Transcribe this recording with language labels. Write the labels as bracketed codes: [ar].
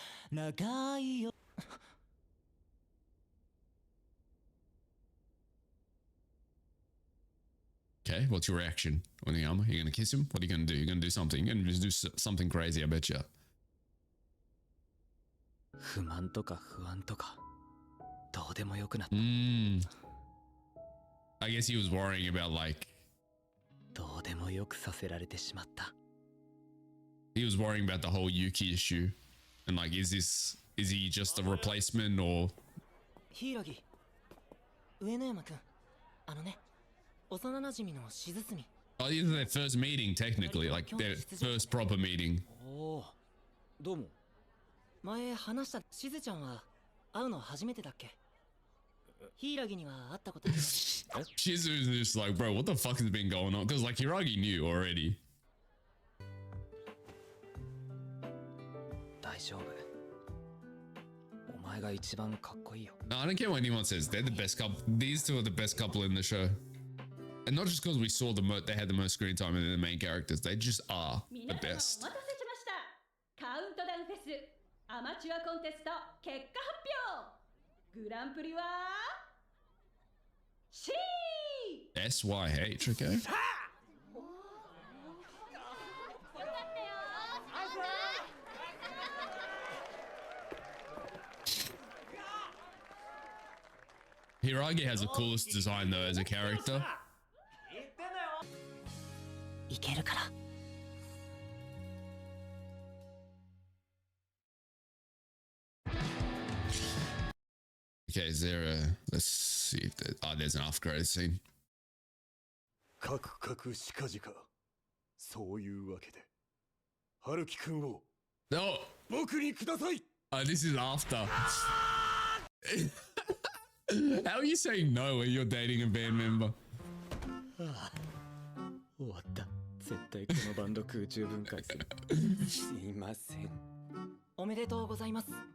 [ja] 長いよ [en] Okay, what's your reaction, Oniyama? You gonna kiss him? What are you gonna do? You're gonna do something. You're gonna just do something crazy, I bet you. [ja] 不満とか不安とかどうでもよくなった。 [en] I guess he was worrying about like [ja] どうでもよくさせられてしまった。 [en] he was worrying about the whole Yuki issue and like is he just a replacement or [ja] 柊上野山くん幼馴染の静澄 [en] oh, this is their first meeting technically, like their first proper meeting. [ja] おお、どうも。前話したしずちゃんは会うの初めてだっけ？柊には会ったことある？ [en] Shizu's just like, bro, what the fuck has been going on? Because like Hiragi knew already. [ja] 大丈夫。お前が一番かっこいいよ。 [en] No, I don't care what anyone says. They're the best couple. These two are the best couple in the show. And not just because we saw they had the most screen time and they're the main characters. They just are the best. [ja] お待たせしました。カウントダウンフェスアマチュアコンテスト結果発表。グランプリは C。 [en] SYH, okay? Hiragi has the coolest design though as a character. [ja] いけるから。 [en] Okay, is there a... Let's see if there... Oh, there's an after-credit scene. [ja] かくかくしかじか。そういうわけで。春樹くんを [en] No! [ja] 僕にください。 [en] This is after. How are you saying no when you're dating a band member? [ja] 終わった。絶対このバンド空中分解する。すいません。おめでとうございます。